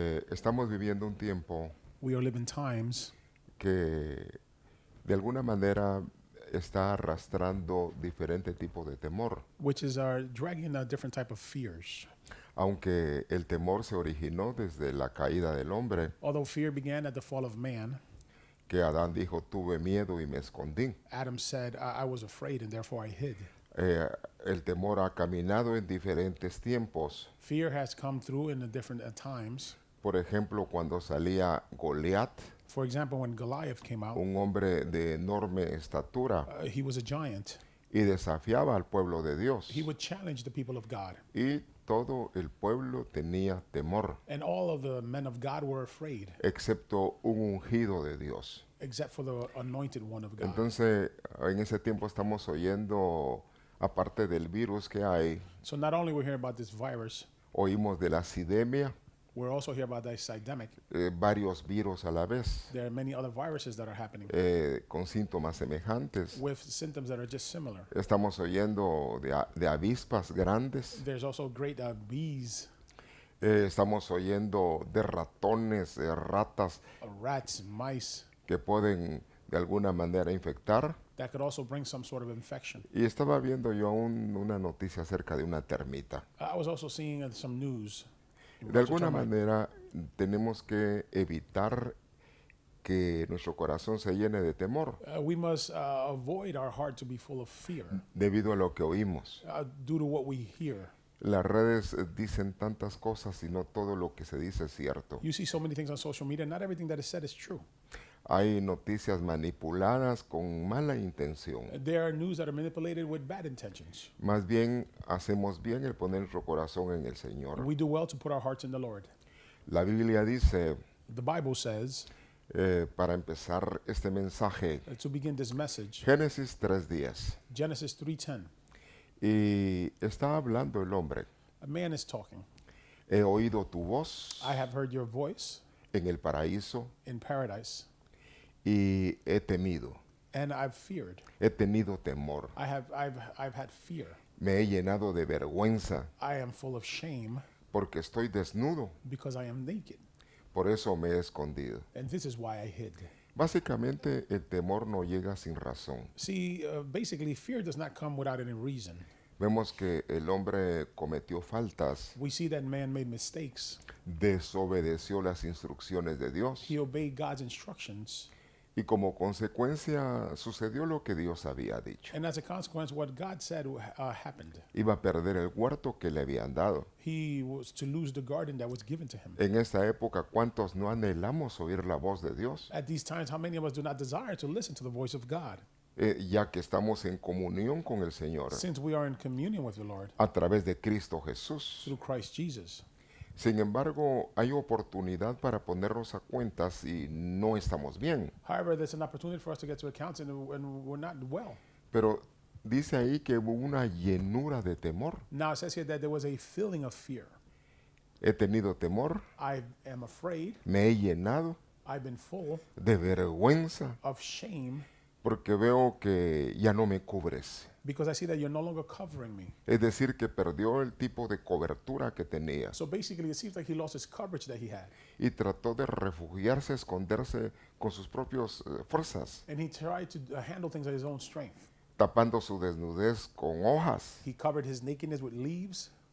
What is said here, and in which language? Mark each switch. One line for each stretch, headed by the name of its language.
Spanish: Estamos viviendo un tiempo
English: We are living times
Spanish: que de alguna manera está arrastrando diferente tipo de temor.
English: which are dragging a different type of fears.
Spanish: Aunque el temor se originó desde la caída del hombre,
English: Although fear began at the fall of man,
Spanish: que Adán dijo, tuve miedo y me escondí.
English: Adam said, I was afraid and therefore I hid.
Spanish: El temor ha caminado en diferentes tiempos.
English: Fear has come through in the different times.
Spanish: Por ejemplo, cuando salía Goliat,
English: For example, when Goliath came out,
Spanish: un hombre de enorme estatura,
English: he was a giant.
Spanish: y desafiaba al pueblo de Dios.
English: He would challenge the people of God.
Spanish: Y todo el pueblo tenía temor,
English: And all of the men of God were afraid,
Spanish: excepto un ungido de Dios.
English: except for the anointed one of God.
Spanish: Entonces, en ese tiempo estamos oyendo, aparte del virus que hay,
English: So not only we're hearing about this virus,
Spanish: oímos de la epidemia,
English: we're also hearing about this epidemic.
Spanish: varios virus a la vez,
English: There are many other viruses that are happening
Spanish: con síntomas semejantes.
English: with symptoms that are just similar.
Spanish: Estamos oyendo de avispas grandes.
English: There's also great bees,
Spanish: Estamos oyendo de ratones, de ratas
English: rats, mice
Spanish: que pueden de alguna manera infectar.
English: that could also bring some sort of infection.
Spanish: Y estaba viendo yo una noticia acerca de una termita.
English: I was also seeing some news.
Spanish: De alguna manera tenemos que evitar que nuestro corazón se llene de temor
English: We must avoid our heart to be full of fear
Spanish: debido a lo que oímos.
English: due to what we hear.
Spanish: Las redes dicen tantas cosas y no todo lo que se dice es cierto.
English: You see so many things on social media. Not everything that is said is true.
Spanish: Hay noticias manipuladas con mala intención.
English: There are news that are manipulated with bad intentions.
Spanish: Más bien hacemos bien el poner nuestro corazón en el Señor.
English: We do well to put our hearts in the Lord.
Spanish: La Biblia dice,
English: The Bible says,
Spanish: para empezar este mensaje,
English: to begin this message,
Spanish: Génesis 3:10.
English: Genesis 3:10.
Spanish: Y está hablando el hombre.
English: A man is talking.
Spanish: He oído tu voz
English: I have heard your voice
Spanish: en el paraíso
English: in paradise,
Spanish: y he temido.
English: and I've feared.
Spanish: He tenido temor.
English: I've had fear.
Spanish: Me he llenado de vergüenza
English: I am full of shame
Spanish: porque estoy desnudo.
English: because I am naked.
Spanish: Por eso me he escondido.
English: And this is why I hid.
Spanish: Básicamente el temor no llega sin razón.
English: See, basically, fear does not come without any reason.
Spanish: Vemos que el hombre cometió faltas,
English: We see that man made mistakes.
Spanish: desobedeció las instrucciones de Dios
English: He obeyed God's instructions.
Spanish: y como consecuencia sucedió lo que Dios había dicho.
English: And as a consequence, what God said happened.
Spanish: Iba a perder el huerto que le habían dado.
English: He was to lose the garden that was given to him.
Spanish: En esta época, ¿cuántos no anhelamos oír la voz de Dios?
English: At these times, how many of us do not desire to listen to the voice of God?
Spanish: Ya que estamos en comunión con el Señor
English: Since we are in communion with the Lord
Spanish: a través de Cristo Jesús.
English: through Christ Jesus.
Spanish: Sin embargo, hay oportunidad para ponernos a cuentas si no estamos bien.
English: However, there's an opportunity for us to get to accounts and we're not well.
Spanish: Pero dice ahí que hubo una llenura de temor.
English: Now, it says here that there was a feeling of fear.
Spanish: He tenido temor,
English: I am afraid.
Spanish: me he llenado
English: I've been full
Spanish: de vergüenza
English: of shame
Spanish: porque veo que ya no me cubres.
English: because I see that you're no longer covering me.
Spanish: Es decir, que perdió el tipo de cobertura que tenía
English: So basically, it seems like he lost his coverage that he had.
Spanish: y trató de refugiarse, esconderse con sus propias fuerzas,
English: And he tried to handle things at his own strength.
Spanish: tapando su desnudez con hojas.
English: He covered his nakedness with leaves.